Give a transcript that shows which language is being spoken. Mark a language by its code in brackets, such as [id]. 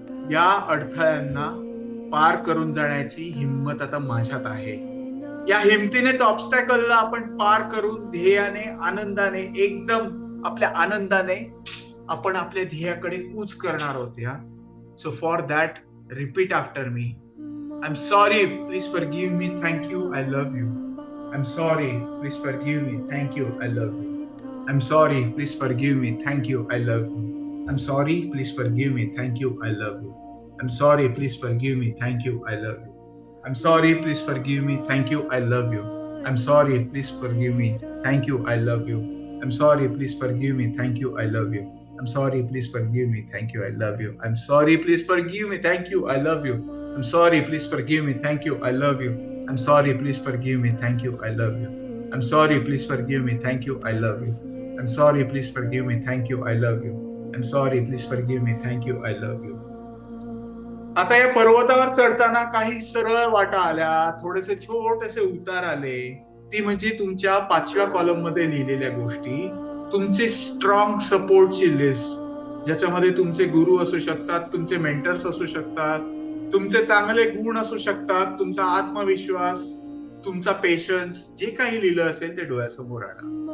[mr] या अडथळ्यांना पार करून जाण्याची हिंमत आता माझ्यात आहे. या हिमतीनेच ऑब्स्टॅकलला आपण पार करून ध्येयाने, आनंदाने, एकदम आपल्या आनंदाने आपण आपल्या ध्येयाकडे कूच करणार आहोत. [en] Yeah so for that repeat after me. I'm sorry, please forgive me. Thank you. I love you. I'm sorry, please forgive me. Thank you. I love you. I'm sorry, please forgive me. Thank you. I love you. I'm sorry, please forgive me. Thank you. I love you. I'm sorry, please forgive me. Thank you. I love you. I'm sorry, please forgive me. Thank you. I love you. I'm sorry, please forgive me. Thank you. I love you. I'm sorry, please forgive me. Thank you. I love you. I'm sorry, please forgive me. Thank you. I love you. I'm sorry, please forgive me. Thank you. I love you. I'm sorry, please forgive me. Thank you. I love you. I'm sorry, please forgive me. Thank you. I love you. I'm sorry, please forgive me. Thank you. I love you. I'm sorry, please forgive me. Thank you. I love you. I'm sorry, please forgive me. Thank you. I love you. [mr] आता या पर्वतावर चढताना काही सरळ वाटा आल्या, थोडेसे छोटेसे उतार आले. ती म्हणजे तुमच्या 5व्या कॉलम मध्ये लिहिलेल्या गोष्टी, तुमचे स्ट्रॉंग सपोर्टची लिस्ट, ज्याच्यामध्ये तुमचे गुरु असू शकतात, तुमचे मेंटर्स असू शकतात, तुमचे चांगले गुण असू शकतात, तुमचा आत्मविश्वास, तुमचा पेशन्स, जे काही लिहिलं असेल ते डोळ्यासमोर आणा.